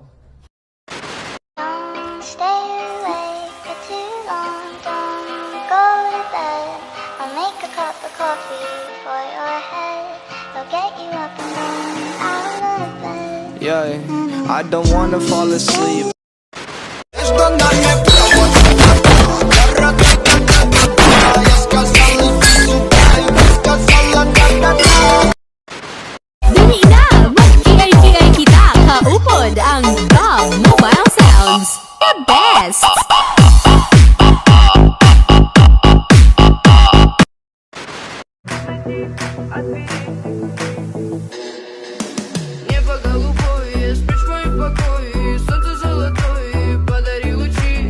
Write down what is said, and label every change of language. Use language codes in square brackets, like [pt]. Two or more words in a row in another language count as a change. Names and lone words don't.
[en] Don't stay awake for too long. Don't go to bed. I'll make a cup of coffee for your head. I'll get you up and running out of bed. Yeah, I don't wanna fall asleep. [ceb] Dali na! Mag-ingay-ingay kita kaupod ang GOG Mobile Sounds. [en] The best! [ru] Небо голубое, спишь в моем покое, солнце золотое, подари лучи.